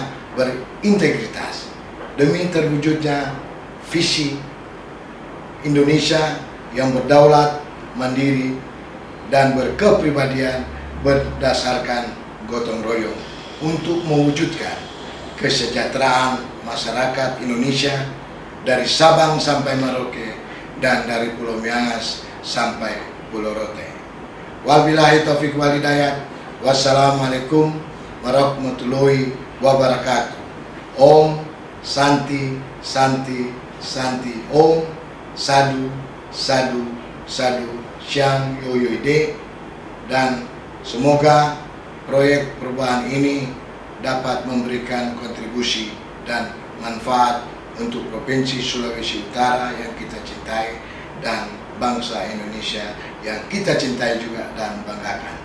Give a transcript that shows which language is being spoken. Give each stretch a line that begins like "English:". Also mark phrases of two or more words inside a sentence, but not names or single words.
Indonesian: berintegritas demi terwujudnya visi Indonesia yang berdaulat, mandiri, dan berkepribadian berdasarkan gotong royong untuk mewujudkan kesejahteraan masyarakat Indonesia dari Sabang sampai Merauke dan dari Pulau Miangas sampai Pulau Rote.
Arabic: وبالله التوفيق والهداية. والسلام عليكم ورحمة الله وبركاته.
Sanskrit: Om Santi Santi Santi Om Sadu Sadu Sadu Syang Yoyoide,
Indonesian: dan semoga proyek perubahan ini dapat memberikan kontribusi dan manfaat untuk Provinsi Sulawesi Utara yang kita cintai dan bangsa Indonesia yang kita cintai juga dan banggakan.